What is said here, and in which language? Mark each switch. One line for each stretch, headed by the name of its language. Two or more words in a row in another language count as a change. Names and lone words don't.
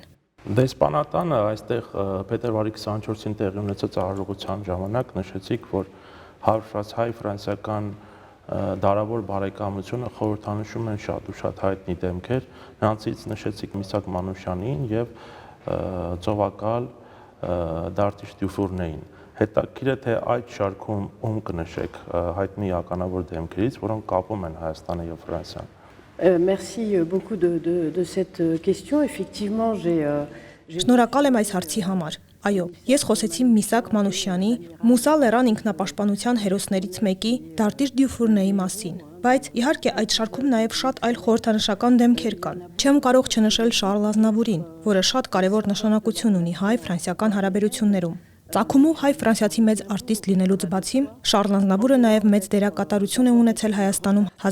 Armenian: Դեսպանատանը այստեղ փետրվարի 24-ին տեղի ունեցած արարողության ժամանակ նշեցիք, որ հայ-ֆրանսիական դարավոր բարեկամությունը խորհրդանշում են շատ ու շատ հայտնի դեմքեր, նրանցից նշեցիք Միսակ Մանուշյանին եւ ծովակալ Դարտիշ Դյուֆուրնեին։ Հետաքրքիր է թե այդ շարքում ում կնշեք հայտնի ականավոր դեմքերից, որոնք կապում են Հայաստանը եւ Ֆրանսիան։
French: Merci beaucoup de cette question. Effectivement,
Armenian: Շնորհակալ եմ այս հարցի համար։ Այո, ես խոսեցի Միսակ Մանուշյանի, Մուսա Լերան ինքնապաշտպանության հերոսներից մեկի Դարտիշ Դյուֆուրնեի մասին։ Բայց իհարկե այդ շարքում նաև շատ այլ խորհրդանշական դեմքեր կան։ Չեմ կարող չնշել Շարլ Ազնավուրին, որը շատ կարևոր նշանակություն ունի հայ-ֆրանսիական հարաբերություններում։ Ծագումով հայ-ֆրանսիացի մեծ արտիստ լինելուց բացի, Շարլ Ազնավուրը նաև մեծ դերակատարություն է ունեցել Հայաստանում